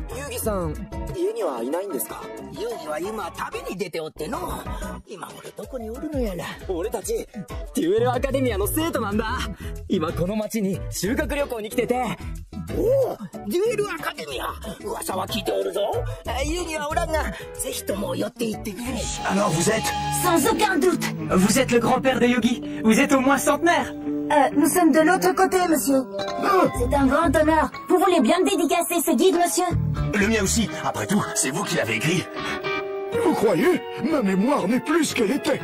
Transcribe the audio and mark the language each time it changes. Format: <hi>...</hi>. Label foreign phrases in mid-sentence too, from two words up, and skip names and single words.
<ja>ギさん、家にはいないんですか？ユギは今旅に出ておっての。今頃どこにおるのやら。俺たちデュエルアカデミアの生徒なんだ。今この町に修学旅行に来てて。おお、デュエルアカデミア、噂は聞いておるぞ。ユギはおらんが、ぜひとも寄っていってくれ。</ja> <fr>Alors vous êtes? Sans aucun doute. Vous êtes le grand-père de Yugi. Vous êtes au moins centenaire. Nous sommes de l'autre côté, monsieur. C'est un grand honneur. Vous voulez bien me dédicacer ce guide, monsieur? Le mien aussi. Après tout, c'est vous qui l'avez écrit. Vous croyez? Ma mémoire n'est plus ce qu'elle était.</fr>